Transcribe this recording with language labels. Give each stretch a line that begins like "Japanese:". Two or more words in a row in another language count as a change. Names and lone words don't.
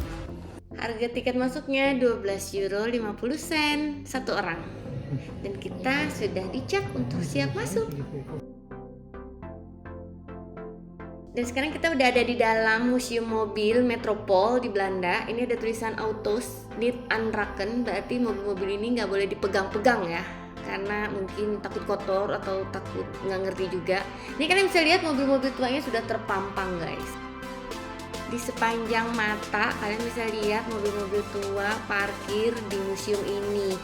Indonesian: Harga tiket masuknya 12 euro 50 sen satu orang. Dan kita sudah dicek untuk siap masuk. Dan sekarang kita udah ada di dalam museum mobil Metropol di Belanda. Ini ada tulisan
Dutch: autos niet aanraken,
Indonesian: berarti mobil-mobil ini nggak boleh dipegang-pegang ya, karena mungkin takut kotor atau takut nggak ngerti juga. Ini kalian bisa lihat mobil-mobil tuanya sudah terpampang guys. Di sepanjang mata kalian bisa lihat mobil-mobil tua parkir di museum ini.